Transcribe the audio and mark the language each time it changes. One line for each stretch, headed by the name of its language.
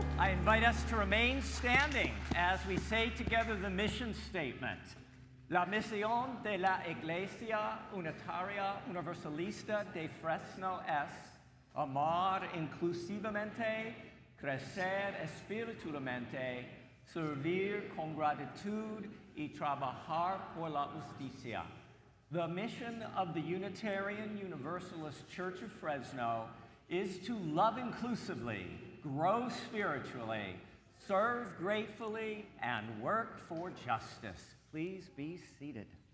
English: invite us to remain standing as we say together the mission statement.
Spanish: La misión de la Iglesia Unitaria Universalista de Fresno es amar inclusivamente, crecer espiritualmente, servir con gratitud y trabajar por la justicia.
English: The mission of the Unitarian Universalist Church of Fresno is to love inclusively, grow spiritually, serve gratefully, and work for justice. Please be seated.